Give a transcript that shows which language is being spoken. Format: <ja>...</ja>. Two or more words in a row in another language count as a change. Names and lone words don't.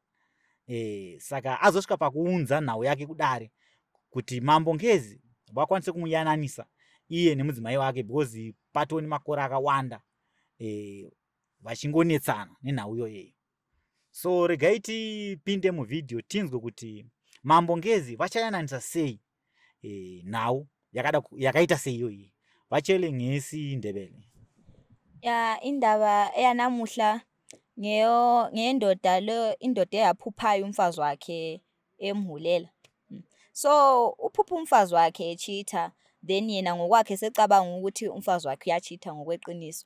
<sn>Saka azosvika pakuunza nhau yake kudare kuti Mambongezi vakwanise kumuyananisa iye nemudzimai wake, because patoni makore akawanda vachingonetsana nenhau iyoyeyo. So regai tipinde muvhidhiyo tinzwe kuti Mambongezi vachayananisa sei nhau yakaita sei iyoyi.</sn> <nd>Vachele ngesi Ndebele. Indaba yanamuhla ngendoda lo, indoda eyaphuphayo umfazi wakhe emhulela. So uphupha umfazi wakhe echitha, then yena ngokwakhe secabanga ukuthi umfazi wakhe uyachitha ngokweqiniso.</nd>